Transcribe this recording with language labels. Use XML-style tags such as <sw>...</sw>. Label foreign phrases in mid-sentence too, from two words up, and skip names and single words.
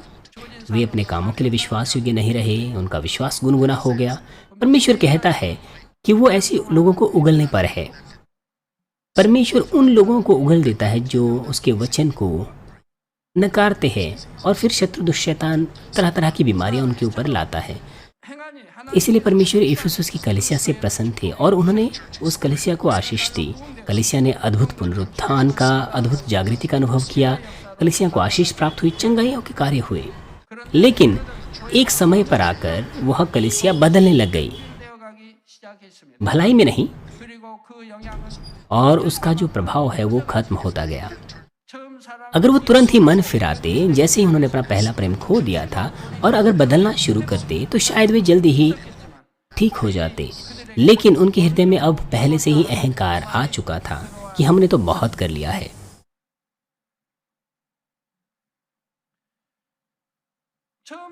<hi>वे अपने कामों के लिए विश्वास योग्य नहीं रहे, उनका विश्वास गुनगुना हो गया। परमेश्वर कहता है कि वो ऐसे लोगों को उगलने पर है। परमेश्वर उन लोगों को उगल देता है जो उसके वचन को नकारते हैं, और फिर शत्रु दुष्शैतान तरह तरह की बीमारियां उनके ऊपर लाता है।</hi> <ko>행하니 하나님</ko> <hi>इसलिए परमेश्वर इफिसुस की कलीसिया से प्रसन्न थे और उन्होंने उस कलीसिया को आशीष दी। कलीसिया ने अद्भुत पुनरुत्थान का, अद्भुत जागृति का अनुभव किया। कलीसिया को आशीष प्राप्त हुई, चंगाइयों के कार्य हुए। लेकिन एक समय पर आकर वह कलीसिया बदलने लग गई,</hi> <ko>되어가기 시작했습니다.</ko> <hi>भलाई में नहीं,</hi> <ko>그리고 그 영향은</ko> <hi>और उसका जो प्रभाव है वो खत्म होता गया।</hi> <ko>처음 사랑</ko> <hi>अगर वो तुरंत ही मन फिराते, जैसे ही उन्होंने अपना पहला प्रेम खो दिया था, और अगर बदलना शुरू करते तो शायद वे जल्दी ही ठीक हो जाते। लेकिन उनके हृदय में अब पहले से ही अहंकार आ चुका था कि हमने तो बहुत कर लिया है।</hi> <ko>처음</ko>